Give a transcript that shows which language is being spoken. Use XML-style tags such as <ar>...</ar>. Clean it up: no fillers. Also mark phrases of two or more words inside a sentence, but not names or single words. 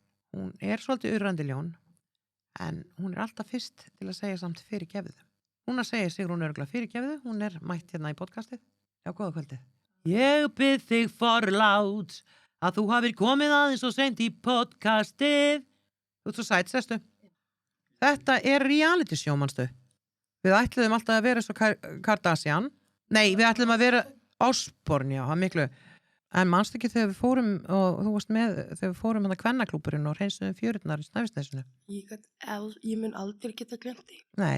<is>Hún er svolítið urrandi ljón en hún er alltaf fyrst til að segja samt fyrirgefðu. Hún að segja Sigrún örugglega fyrirgefðu, hún er mætt hérna í podcastið. Já, góða kvöldið. Ég bið þig forláts að þú hafir komið aðeins og seint í podcastið. Þú ert svo sæt, sestu. Þetta er</is> <en>reality show,</en> <is>manstu. Við ætluðum alltaf að vera svo Kardashian. Nei, við ætluðum að vera Osborne, já, það miklu. En manstu ekki þegar við fórum og þú varst með, þegar við fórum hann að kvennaklúburinn og hreinsuðum fjörurnar í Snæfellsnesinu. Ég mun aldrei geta glemt því. Nei.</is>